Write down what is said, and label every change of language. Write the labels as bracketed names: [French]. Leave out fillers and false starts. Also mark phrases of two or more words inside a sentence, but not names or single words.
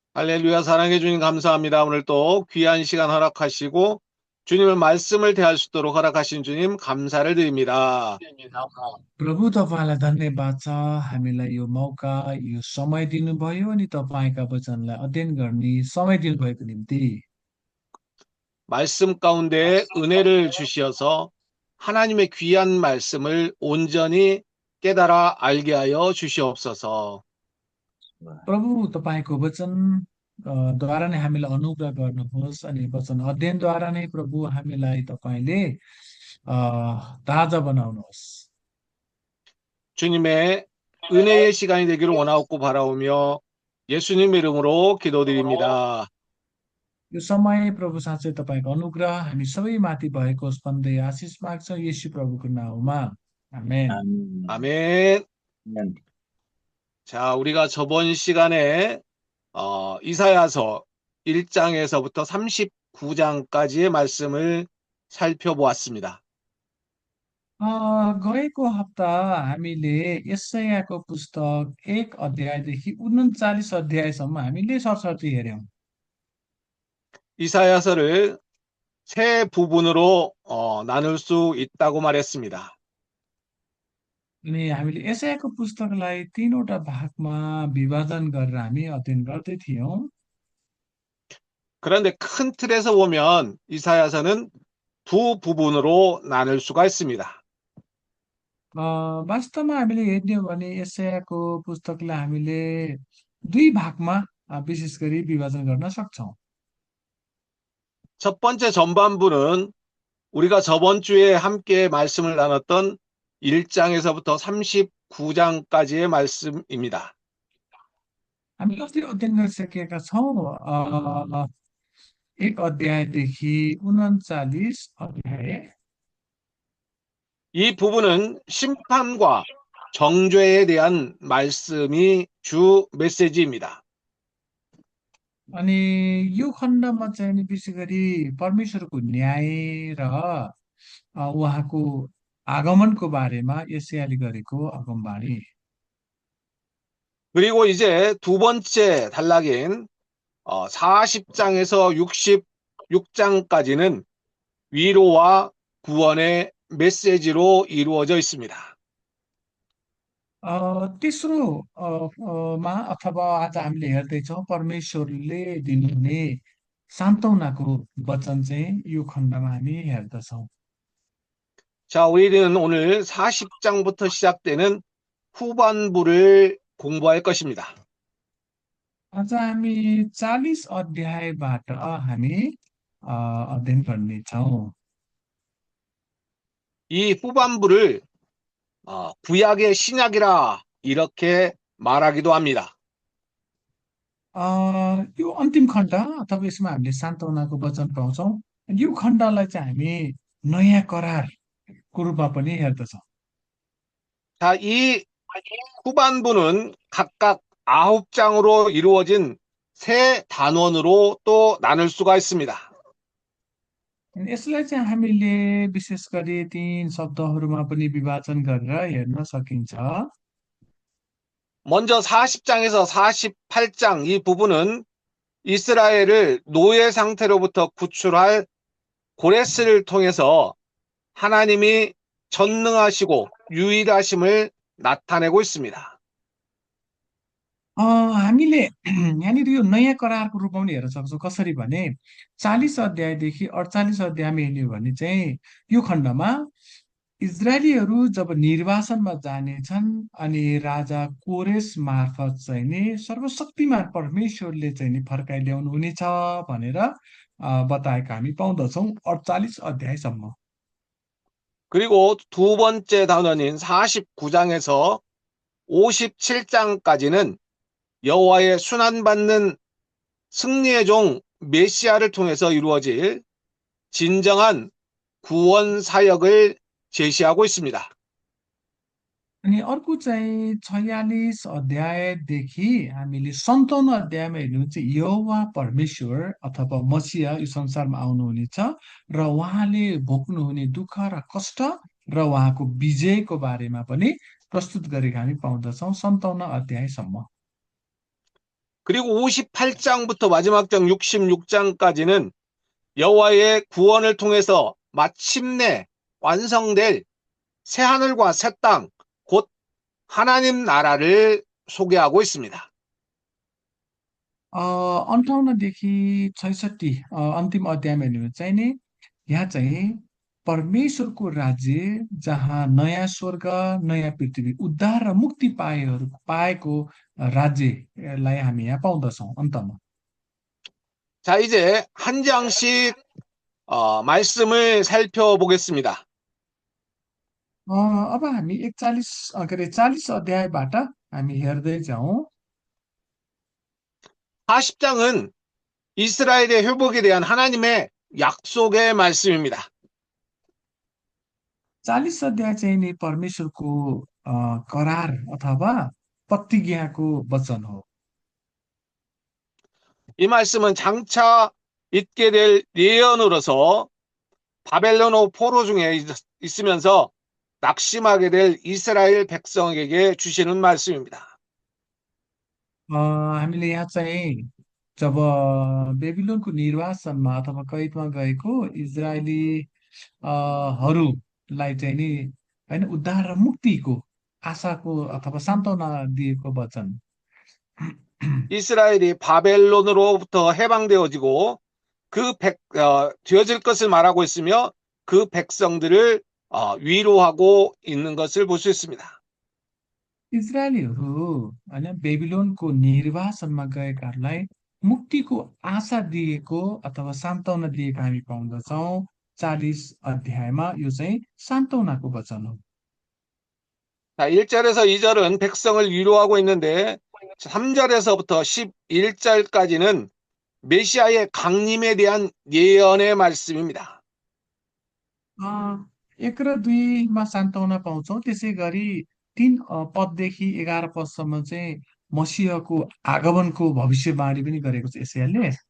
[Korean] 할렐루야, 사랑해 주님 감사합니다. 오늘 또 귀한 시간 허락하시고 주님의 말씀을 대할 수 있도록 허락하신 주님 감사를 드립니다. [Nepali] प्रभु तपाईँलाई धन्यवाद छ हामीलाई यो मौका यो समय दिनुभयो अनि तपाईँका वचनलाई अध्ययन गर्ने समय दिनुभएको निम्ति [Korean] 말씀 가운데 은혜를 주시어서 하나님의 귀한 말씀을 온전히 깨달아 알게 하여 주시옵소서. [Nepali] प्रभु तपाईँको वचन द्वारा नै हामीलाई अनुग्रह गर्नुहोस् अनि वचन अध्ययनद्वारा नै प्रभु हामीलाई तपाईँले अ, ताजा बनाउनुहोस् [Korean] 주님의 은혜의 시간이 되기를 원하옵고 바라오며 예수님 이름으로 기도드립니다. [Nepali] यो समय प्रभु साँच्चै तपाईँको अनुग्रह हामी सबै माथि भएको होस् भन्दै आशिष माग्छौँ येशू प्रभुको नाउँमा आमेन [Korean] 아멘. 아멘. 아멘. 자, 우리가 저번 시간에 이사야서 1장에서부터 39장까지의 말씀을 살펴보았습니다. [Nepali] गएको हप्ता हामीले यशायाको पुस्तक 1 अध्यायदेखि 39 अध्यायसम्म हामीले सरसर्ती हेऱ्यौँ [Korean] 이사야서를 세 부분으로 나눌 수 있다고 말했습니다. [Nepali] अनि हामीले यशायाको पुस्तकलाई तीनवटा भागमा विभाजन गरेर हामी अध्ययन गर्दै थियौँ [Korean] 그런데 큰 틀에서 보면 이사야서는 두 부분으로 나눌 수가 있습니다. [Nepali] वास्तवमा हामीले हेर्ने हो भने यशायाको पुस्तकलाई हामीले दुई भागमा विशेष गरी विभाजन गर्न सक्छौँ [Korean] 첫 번째 전반부는 우리가 저번 주에 함께 말씀을 나눴던 1장에서부터 39장까지의 말씀입니다. [Nepali] हामी अस्ति अध्ययन गरिसकेका छौँ 1 अध्यायदेखि 39 अध्याय [Korean] 이 부분은 심판과 정죄에 대한 말씀이 주 메시지입니다. [Nepali] अनि यो खण्डमा चाहिँ नि विशेष गरी परमेश्वरको न्याय र उहाँको आगमनको बारेमा यशायाले गरेको अगमबाणी [Korean] 그리고 이제 두 번째 단락인 40장에서 66장까지는 위로와 구원의 메시지로 이루어져 있습니다. [Nepali] तेस्रो मा अथवा आज हामीले हेर्दैछौँ परमेश्वरले दिनुहुने सान्त्वनाको वचन चाहिँ यो खण्डमा हामी हेर्दछौँ [Korean] 자, 우리는 오늘 40장부터 시작되는 후반부를 공부할 것입니다. [Nepali] आज हामी 40 अध्यायबाट हामी अध्ययन गर्नेछौँ [Korean] 이 후반부를 구약의 신약이라 이렇게 말하기도 합니다. [Nepali] यो अन्तिम खण्ड अथवा यसमा हामीले सान्त्वनाको वचन पाउँछौँ यो खण्डलाई चाहिँ हामी नयाँ करारको रूपमा पनि हेर्दछौँ [Korean] 자, 이 후반부는 각각 9장으로 이루어진 세 단원으로 또 나눌 수가 있습니다. [Nepali] अनि यसलाई चाहिँ हामीले विशेष गरी 3 शब्दहरूमा पनि विभाजन गरेर हेर्न सकिन्छ [Korean] 먼저 40장에서 48장 이 부분은 이스라엘을 노예 상태로부터 구출할 고레스를 통해서 하나님이 전능하시고 유일하심을 나타내고 있습니다. [Nepali] हामीले यहाँनिर यो नयाँ करारको रूपमा पनि हेर्न सक्छौँ कसरी भने 40 अध्यायदेखि 48 अध्यायमा हेर्ने हो भने चाहिँ यो खण्डमा इजरायलीहरू जब निर्वासनमा जानेछन् अनि राजा कोरेस मार्फत चाहिँ नि सर्वशक्तिमान परमेश्वरले चाहिँ नि फर्काइ ल्याउनु हुनेछ भनेर बताएका हामी पाउँदछौँ 48 अध्यायसम्म [Korean] 그리고 두 번째 단원인 49장에서 57장까지는 여호와의 순환받는 승리의 종 메시아를 통해서 이루어질 진정한 구원 사역을 제시하고 있습니다. [Nepali] अनि अर्को चाहिँ 46 अध्यायदेखि हामीले 57 अध्यायमा हेर्नु चाहिँ यहोवा परमेश्वर अथवा मसिहा यो संसारमा आउनुहुनेछ र उहाँले भोग्नुहुने दुःख र कष्ट र उहाँको विजयको बारेमा पनि प्रस्तुत गरेको हामी पाउँदछौँ 57 अध्यायसम्म [Korean] 그리고 58장부터 마지막 장 66장까지는 여호와의 구원을 통해서 마침내 완성될 새하늘과 새 땅, 곧 하나님 나라를 소개하고 있습니다. [Nepali] 58देखि 66 अन्तिम अध्यायमा हेर्नु चाहिँ नि यहाँ चाहिँ परमेश्वरको राज्य जहाँ नयाँ स्वर्ग नयाँ पृथ्वी उद्धार र मुक्ति पाएको राज्यलाई हामी यहाँ पाउँदछौँ अन्तमा [Korean] 자, 이제 한 장씩 말씀을 살펴보겠습니다. [Nepali] अब हामी 41 के अरे 40 अध्यायबाट हामी हेर्दै जाउँ [Korean] 40장은 이스라엘의 회복에 대한 हा나님의 약속의 말씀입니다. [Nepali] 40 अध्याय चाहिँ नि परमेश्वरको करार अथवा प्रतिज्ञाको वचन हो [Korean] 이 말씀은 장차 있게 될 예언으로서 바벨론 포로 중에 있으면서 낙심하게 될 이스라엘 백성에게 주시는 말씀입니다. [Nepali] हामीले यहाँ चाहिँ जब बेबिलोनको निर्वासनमा अथवा कैदमा गएको इजरायली हरूलाई चाहिँ नि होइन उद्धार र मुक्तिको आशाको अथवा सान्त्वना दिएको वचन [Korean] 이스라엘이 바벨론으로부터 해방되어지고 되어질 것을 말하고 있으며 그 백성들을 위로하고 있는 것을 볼 수 있습니다. [Nepali] इजरायलीहरू होइन बेबिलोनको निर्वासनमा गएकाहरूलाई मुक्तिको आशा दिएको अथवा सान्त्वना दिएको हामी पाउँदछौँ 40 अध्यायमा यो चाहिँ सान्त्वनाको वचन हो [Korean] 자, 1절에서 2절은 백성을 위로하고 있는데 3절에서부터 11절까지는 메시아의 강림에 대한 예언의 말씀입니다. [Nepali] 1 र 2मा सान्त्वना पाउँछौँ त्यसै गरी 3 पददेखि 11 पदसम्म चाहिँ मसीहको आगमनको भविष्यवाणी पनि गरेको छ एसायाले